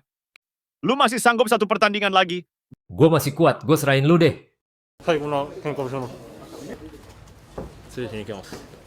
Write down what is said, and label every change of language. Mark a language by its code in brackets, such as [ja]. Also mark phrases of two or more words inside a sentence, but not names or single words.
[id] Lu masih sanggup satu pertandingan lagi? Gue masih kuat, gue serahin lu deh. [ja] 最後の喧嘩をします。失礼しに行きます。